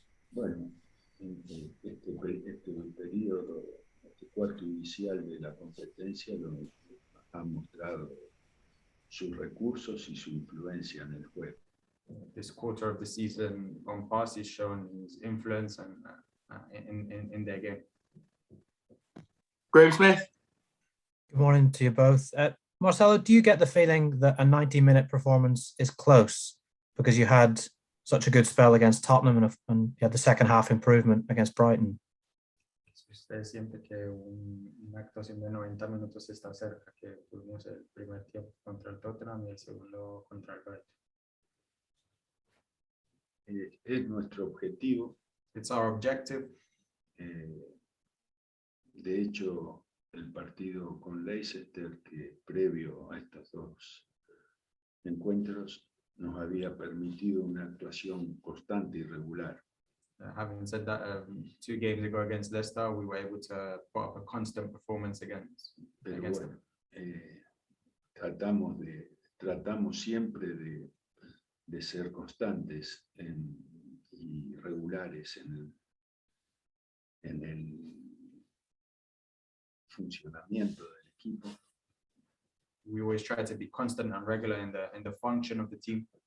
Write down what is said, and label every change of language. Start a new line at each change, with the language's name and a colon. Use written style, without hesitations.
Spanish: Bueno, este periodo, este cuarto inicial de la competencia ha mostrado sus recursos y su influencia en el juego.
English: This quarter of the season gone past, he's shown his influence and in their game. Graham Smith. Good morning to you both. Marcelo, do you get the feeling that a 90-minute performance is close because you had such a good spell against Tottenham and you had the second half improvement against Brighton?
Spanish: Usted siente que una actuación de 90 minutos está cerca, que tuvimos el primer tiempo contra el Tottenham y el segundo contra el Brighton. Es nuestro objetivo.
English: It's our objective.
Spanish: De hecho, el partido con Leicester, que previo a estos dos encuentros, nos había permitido una actuación constante y regular.
English: Having said that, 2 games ago against Leicester, we were able to put up a constant performance against them.
Spanish: Tratamos siempre de ser constantes y regulares en el funcionamiento del equipo.
English: We always try to be constant and regular in the function of the team.